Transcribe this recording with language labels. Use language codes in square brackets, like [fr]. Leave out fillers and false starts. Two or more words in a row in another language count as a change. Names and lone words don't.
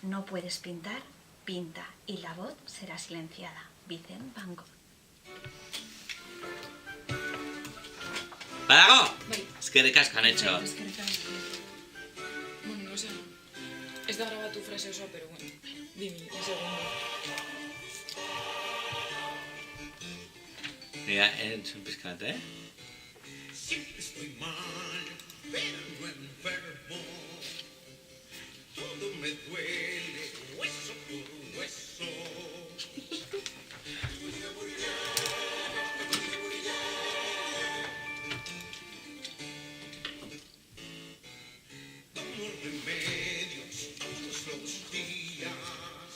[es] puedes pintar, pinta y la voz será silenciada. Vicent Van Gogh. [eu] ¡Badago! Bai. Eskerrik asko [es] han hecho. [eu] Eskerrik asko. Bueno, osea, ez da grabatu frase osoa, [es] pero bueno, 2 segundos. Mira, [eu] entzun pizkat, [es] Siempre estoy mal, pero enfermo. Todo me duele, hueso por hueso. Tomo remedios todos los días.